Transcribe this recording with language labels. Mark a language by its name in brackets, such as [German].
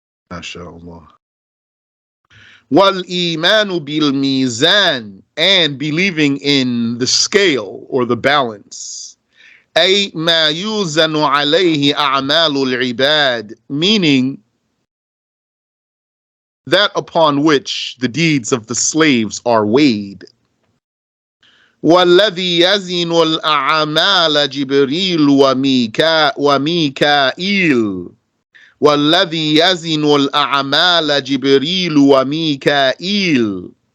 [English] MashaAllah. [Arabic] وَالْإِيمَانُ بِالْمِيزَانِ, [English] and believing in the scale or the balance. [Arabic] أي ما يوزن عليه أعمال العباد, meaning [English] that upon which the deeds of the slaves are weighed. [Arabic] وَالَّذِي يَزِنُ الْأَعْمَالَ جِبْرِيلُ وَمِيكَائِيلُ وَالَّذِي يَزِنُ الْأَعْمَالَ جِبْرِيلُ وَمِيكَائِيلُ.